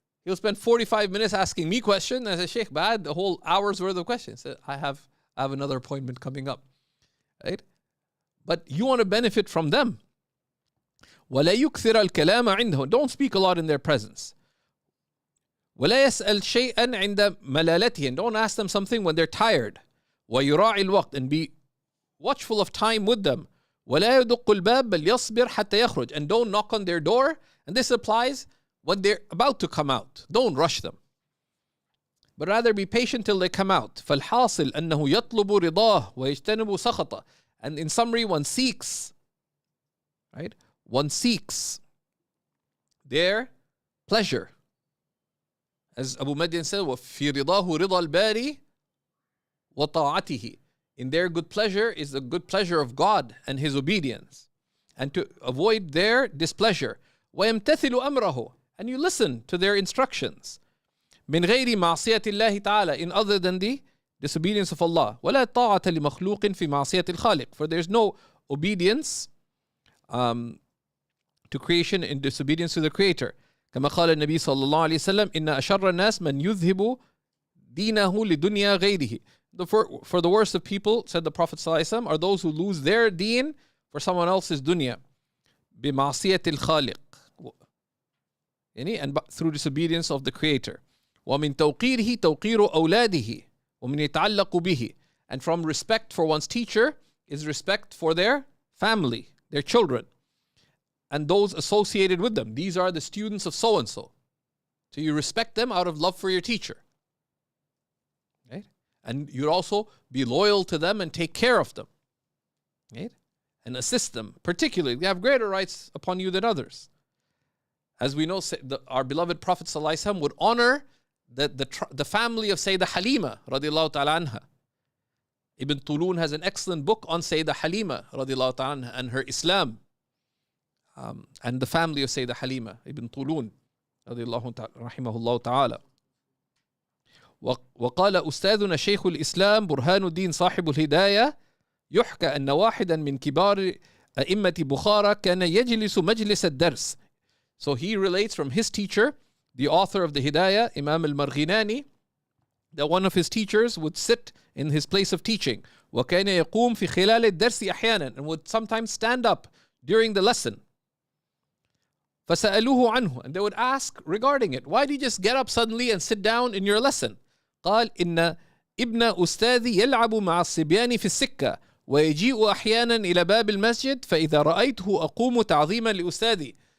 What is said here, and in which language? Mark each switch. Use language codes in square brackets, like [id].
[en] He'll spend 45 minutes asking me questions. And I say, Sheikh, bad, the whole hour's worth of questions. I said, I have another appointment coming up. Right? But you want to benefit from them. [ar] ولا يكثر الكلام عنده. [en] Don't speak a lot in their presence. [ar] ولا يسأل شيئا عند ملالته. [en] And don't ask them something when they're tired. [ar] ويراعي الوقت. [en] And be watchful of time with them. [ar] ولا يدق الباب بل يصبر حتى يخرج. [en] And don't knock on their door. And this applies when they're about to come out. Don't rush them, but rather be patient till they come out. [ar] فالحاصل أنه يطلب رضاه ويجتنب سخطه. [en] And in summary, one seeks, right? One seeks their pleasure. As Abu Madian said, [ar] وَفِي رِضَاهُ رِضَى الْبَارِ وَطَاعَتِهِ. [en] In their good pleasure is the good pleasure of God and His obedience. And to avoid their displeasure. [ar] وَيَمْتَثِلُ أَمْرَهُ. [en] And you listen to their instructions. [ar] مِنْ غَيْرِ مَعْصِيَةِ اللَّهِ تَعَالَى. [en] In other than the disobedience of Allah. [ar] وَلَا طَاعَةَ لِمَخْلُوقٍ فِي مَعْصِيَةِ الْخَالِقِ. [en] For there's no obedience to creation in disobedience to the Creator. [ar] كما قال النبي صلى الله عليه وسلم إن أشر الناس من يذهب دينه لدنيا غيره. [en] For the worst of people, said the Prophet صلى الله عليه وسلم, are those who lose their deen for someone else's dunya. [ar] بمعصية الخالق. [en] And through disobedience of the Creator. [ar] ومن توقيره توقير أولاده ومن يتعلق به. [en] And from respect for one's teacher is respect for their family, their children, and those associated with them. These are the students of so-and-so. So you respect them out of love for your teacher. Right? And you also be loyal to them and take care of them. Right? And assist them. Particularly, they have greater rights upon you than others. As we know, our beloved Prophet ﷺ would honor the family of Sayyidah Halima radiallahu ta'ala anha. Ibn Tulun has an excellent book on Sayyidah Halima radiallahu ta'ala anha and her Islam. And the family of Sayyidah Halima Ibn Tulun radiallahu ta'ala rahimahullah ta'ala. [ar] وقال أستاذنا شيخ الإسلام برهان الدين صاحب الهداية يحكى أن واحدا من كبار أئمة بخارى كان يجلس مجلس الدرس. [en] So he relates from his teacher, the author of the Hidayah, Imam al-Marghinani, that one of his teachers would sit in his place of teaching. [ar] وكان يقوم في خلال الدرس أحيانا, [en] and would sometimes stand up during the lesson. [ar] فسألوه عنه, [en] and they would ask regarding it, why do you just get up suddenly and sit down in your lesson? [ar] قال إن ابن أستاذي يلعب مع الصبيان في السكة ويجيء أحيانا إلى باب المسجد فإذا رأيته أقوم تعظيما لأستاذي.